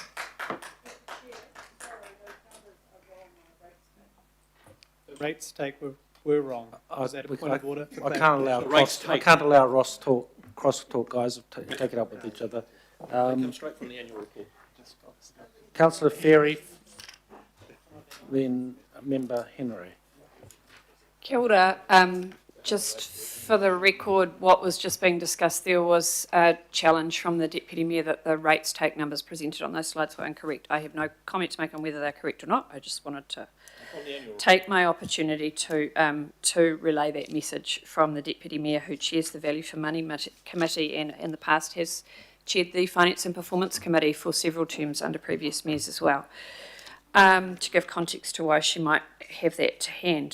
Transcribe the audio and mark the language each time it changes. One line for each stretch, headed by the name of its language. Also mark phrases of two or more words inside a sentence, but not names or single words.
English: The rates take were wrong. Is that a point of order? I can't allow cross-talk, guys. Take it up with each other. They come straight from the annual report. Councillor Ferry, then Member Henry.
Māori: Kia ora.
English: Just for the record, what was just being discussed there was a challenge from the Deputy Mayor that the rates take numbers presented on those slides were incorrect. I have no comment to make on whether they're correct or not. I just wanted to take my opportunity to relay that message from the Deputy Mayor, who chairs the Value for Money Committee and in the past has chaired the Finance and Performance Committee for several terms under previous mayors as well, to give context to why she might have that to hand.